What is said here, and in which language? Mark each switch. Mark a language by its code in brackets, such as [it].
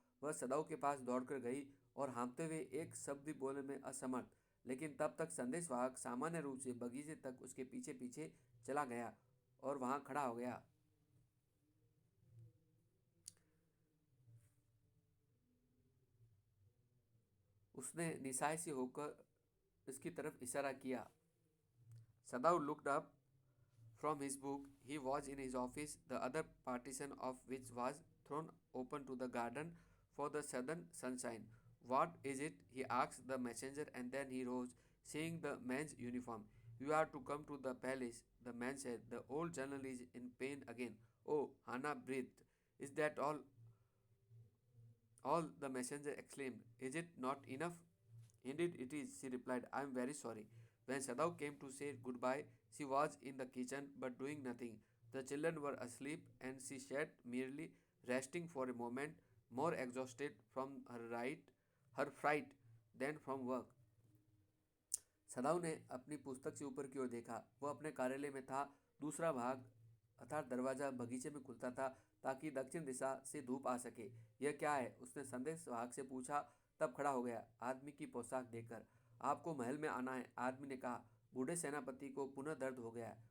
[hi] वह सदाऊ के पास दौड़कर गई और हाँफते हुए एक शब्द भी बोलने में असमर्थ, लेकिन तब तक संदेशवाहक सामान्य रूप से बगीचे तक उसके पीछे पीछे चला गया और वहां खड़ा हो गया। उसने निशाय से होकर इसकी तरफ इशारा किया। [en] Sadao looked up from his book. He was in his office, the other partition of which was thrown open to the garden for the southern sunshine. What is it? He asked the messenger, and then he rose, seeing the man's uniform. You are to come to the palace, the man said. The old general is in pain again. Oh, Hannah breathed. Is that all? The messenger exclaimed. Is it not enough? Indeed it is, she replied. I am very sorry. When Sadao came to say goodbye, she was in the kitchen but doing nothing. The children were asleep and she sat merely resting for a moment, more exhausted from her fright than from work. [hi] सदाव ने अपनी पुस्तक से ऊपर की ओर देखा। वह अपने कार्यालय में था। दूसरा भाग अर्थात दरवाजा बगीचे में खुलता था ताकि दक्षिण दिशा से धूप आ सके। यह क्या है? उसने संदेश वाहक से पूछा, तब खड़ा हो गया आदमी की पोशाक देखकर। आपको महल में आना है, आदमी ने कहा। बूढ़े सेनापति को पुनः दर्द हो गया।